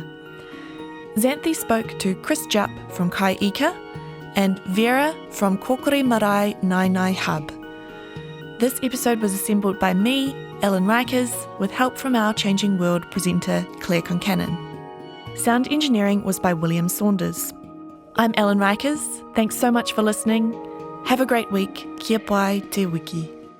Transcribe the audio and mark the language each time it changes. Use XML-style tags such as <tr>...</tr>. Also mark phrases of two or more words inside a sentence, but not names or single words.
<en>Xanthe spoke to Chris Jupp from Kai Ika and Vera from Kokiri Marae Naenae Hub. This episode was assembled by me, Ellen Rikers, with help from our Changing World presenter Claire Concannon. Sound engineering was by William Saunders. I'm Ellen Rikers. Thanks so much for listening. Have a great week.</en> <mi>Kia pai te wiki.</mi>